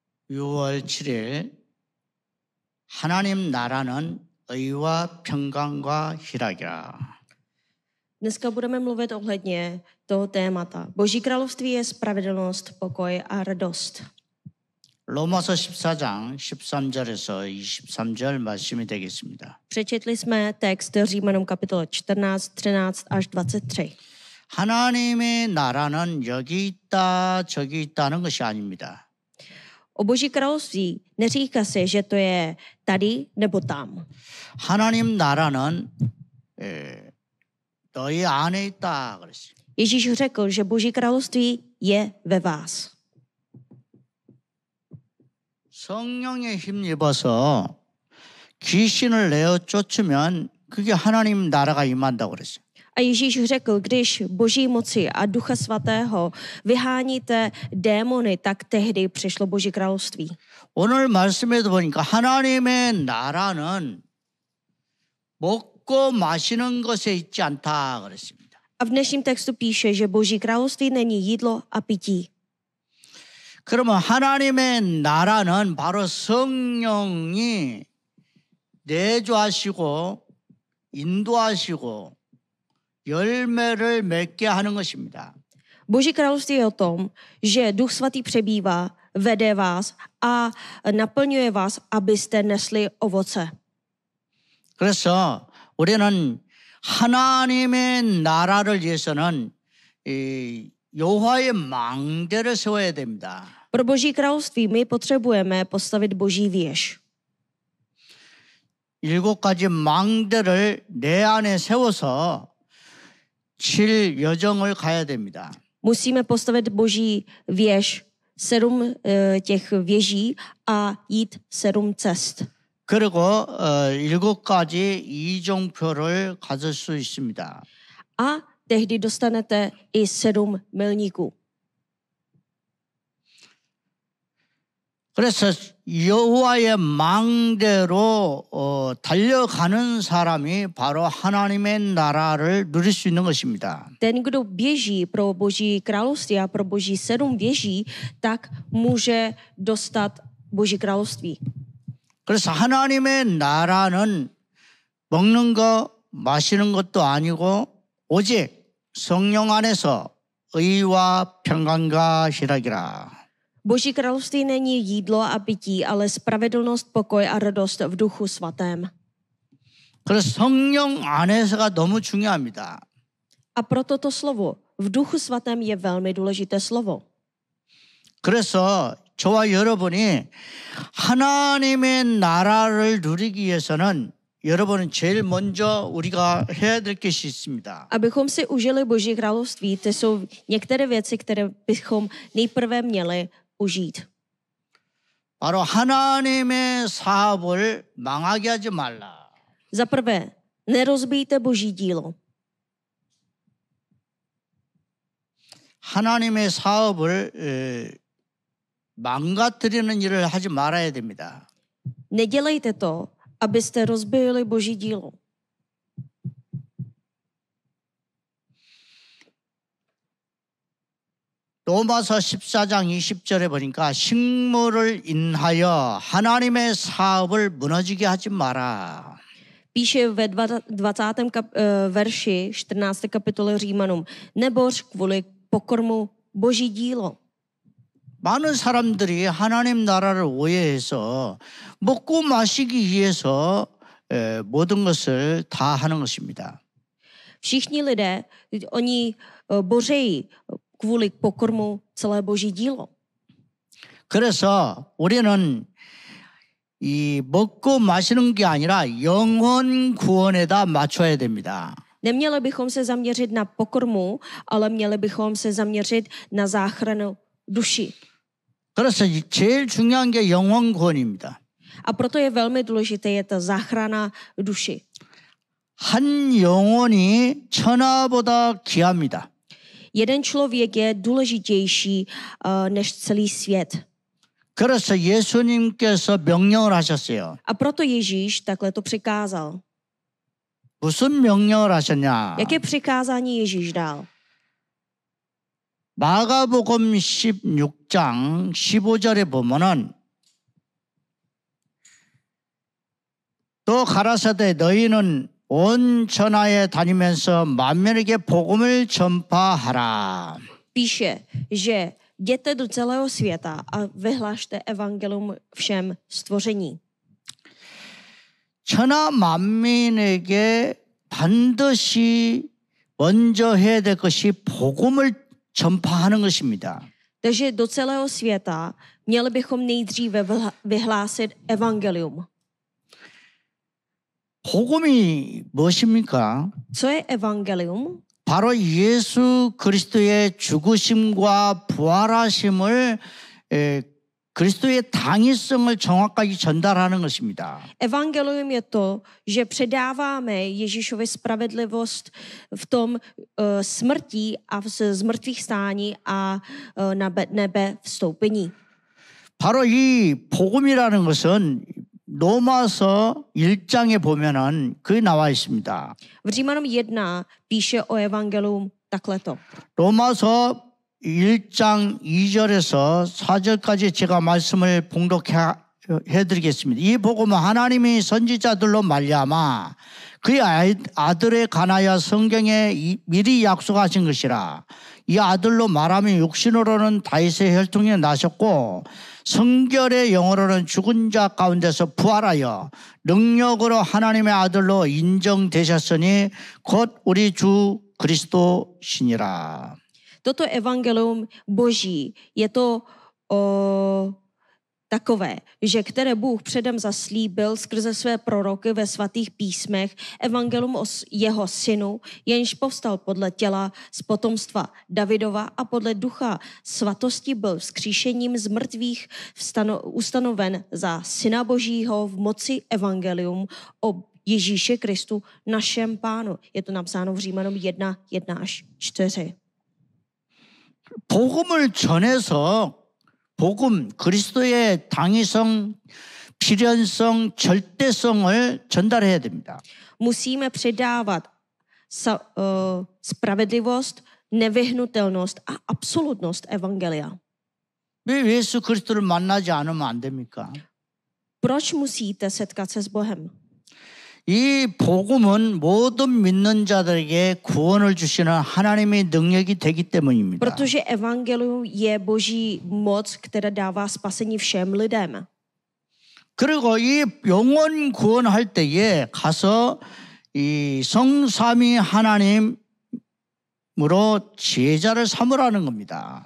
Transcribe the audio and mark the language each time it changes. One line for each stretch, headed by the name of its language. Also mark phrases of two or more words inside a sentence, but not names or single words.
Korean: 6월 7일 하나님 나라는 의와 평강과 희락이라.
Czech: Dneska budeme mluvit ohledně toho témata. Boží království je spravedlnost, pokoj a radost.
Korean: 로마서 14장 13절에서 23절 말씀이 되겠습니다.
Czech: Přečetli jsme text Římanům kapitola 14, 13 až 23.
Korean: 하나님의 나라는 여기 있다 저기 있다는 것이 아닙니다.
Czech: O Boží království neříká se, že to je tady nebo tam.
Korean: 하나님 나라는 너희 안에 있다 그랬어요.
Czech: Ježíš řekl, že Boží království je ve vás.
Korean: 성령에 힘입어서 귀신을 내어 쫓으면 그게 하나님 나라가 임한다고 그랬어요.
Czech: A Ježíš řekl, když Boží moci a Ducha Svatého vyháníte démony, tak tehdy přišlo Boží království.
Korean: 오늘 말씀에도 보니까 하나님의 나라는 먹고 마시는 것에 있지 않다 그랬습니다.
Czech: A v dnešním textu píše, že Boží království není jídlo a pití.
Korean: 그러면 하나님의 나라는 바로 성령이 내주하시고 인도하시고 열매를 맺게 하는 것입니다.
Czech: Boží království je o tom, že Duch Svatý přebývá, vede vás a naplňuje vás, abyste nesli ovoce.
Korean: 그래서 우리는 하나님의 나라를 위해서는 여호와의 망대를 세워야 됩니다.
Czech: Pro Boží království my potřebujeme postavit Boží věž.
Korean: 7가지 망대를 내 안에 세워서 칠 여정을 가야 됩니다.
Czech: Musíme postavit Boží věž, 7 těch věží a jít 7 cest.
Korean: 그리고 7가지 이종표를 가질 수 있습니다.
Czech: A tehdy dostanete i 7 milníků.
Korean: 그래서 여호와의 망대로 달려가는 사람이 바로 하나님의 나라를 누릴 수 있는 것입니다.
Czech: Ten, kdo běží pro Boží království a pro Boží 7 věží, tak může dostat Boží království.
Korean: 그래서 하나님의 나라는 먹는 거, 마시는 것도 아니고 오직 성령 안에서 의와 평강과 희락이라.
Czech: Boží království není jídlo a pití, ale spravedlnost, pokoj a radost v Duchu Svatém.
Korean: 그래서 성령 안에서가 너무 중요합니다.
Czech: A proto to slovo v Duchu Svatém je velmi důležité slovo.
Korean: 그래서 저와 여러분이 하나님의 나라를 누리기 위해서는 여러분은 제일 먼저 우리가 해야 될 것이 있습니다.
Czech: Abychom si užili Boží království, to jsou některé věci, které bychom nejprve měli užít.
Korean: 바로 하나님의 사업을 망하게 하지 말라.
Czech: Za prvé, nerozbijte Boží dílo.
Korean: 하나님의 사업을 망가뜨리는 일을 하지 말아야 됩니다.
Czech: Nedělejte to, abyste rozbili Boží dílo.
Korean: 로마서 14장 20절에 보니까 식물을 인하여 하나님의 사업을 무너지게 하지 마라.
Czech: Píše ve 20. verši 14. kapitoly Římanům, neboř kvůli pokormu Boží dílo.
Korean: 많은 사람들이 하나님 나라를 오해해서 먹고 마시기 위해서 모든 것을 다 하는 것입니다.
Czech: Všichni lidé, oni bořejí kvůli pokormu celé Boží dílo.
Korean: 그래서 우리는 이 먹고 마시는 게 아니라 영혼 구원에다 맞춰야 됩니다.
Czech: Neměli bychom se zaměřit na pokormu, ale měli bychom se zaměřit na záchranu duši.
Korean: 그래서 제일 중요한 게 영혼 구원입니다.
Czech: A proto je velmi důležité je ta záchrana duši.
Korean: 한 영혼이 천하보다 귀합니다.
Czech: Jeden člověk je důležitější než celý svět.
Korean: 그래서 예수님께서 명령을 하셨어요.
Czech: A proto Ježíš takhle to přikázal.
Korean: 무슨 명령을 하셨냐?
Czech: Jaké přikázání Ježíš dal?
Korean: 마가복음 16장 15절에 보면은 또 가라사대 너희는 온 천하에 다니면서 만민에게 복음을 전파하라.
Czech: Píše, že jděte do celého světa a vyhlašte evangelium všem stvoření.
Korean: 천하 만민에게 반드시 먼저 해야 될 것이 복음을 전파하는 것입니다.
Czech: Takže do celého světa měli bychom nejdříve vyhlásit evangelium.
Korean: 복음이 무엇입니까?
Czech: Co je evangelium?
Korean: 바로 예수 그리스도의 죽으심과 부활하심을 그리스도의 당위성을 정확하게 전달하는 것입니다.
Czech: Evangelium je to, že předáváme Ježíšovi spravedlivost v tom smrtí a v zmrtvých stání a na nebe vstoupení.
Korean: 바로 이 복음이라는 것은 로마서 1장에 보면은 그게 나와 있습니다.
Czech: V Římanům 1 píše o evangelium takhle.
Korean: 로마서 1장 2절에서 4절까지 제가 말씀을 봉독해 드리겠습니다. 이 복음은 하나님이 선지자들로 말미암아 그의 아들에 관하여 성경에 미리 약속하신 것이라. 이 아들로 말하면 육신으로는 다윗의 혈통에 나셨고 성결의 영으로는 죽은 자 가운데서 부활하여 능력으로 하나님의 아들로 인정되셨으니 곧 우리 주 그리스도시니라.
Czech: Toto evangelium Boží je to takové, že které Bůh předem zaslíbil skrze své proroky ve svatých písmech, evangelium o jeho synu, jenž povstal podle těla z potomstva Davidova a podle ducha svatosti byl vzkříšením z mrtvých ustanoven za syna Božího v moci evangelium o Ježíši Kristu, našem pánu. Je to napsáno v Římanům 1, 1 až 4.
Korean: 복음을 전해서 복음 그리스도의 당위성, 필연성, 절대성을 전달해야 됩니다.
Czech: Musíme předávat spravedlivost, nevyhnutelnost a absolutnost evangelia.
Korean: 왜 예수 그리스도를 만나지 않으면 안 됩니까?
Czech: Proč musíte setkat se s Bohem?
Korean: 이 복음은 모든 믿는 자들에게 구원을 주시는 하나님의 능력이 되기 때문입니다.
Czech: Protože evangelium je Boží moc, která dává spasení všem lidem.
Korean: 그리고 이 영혼 구원할 때에 가서 이 성삼위 하나님으로 제자를 삼으라는 겁니다.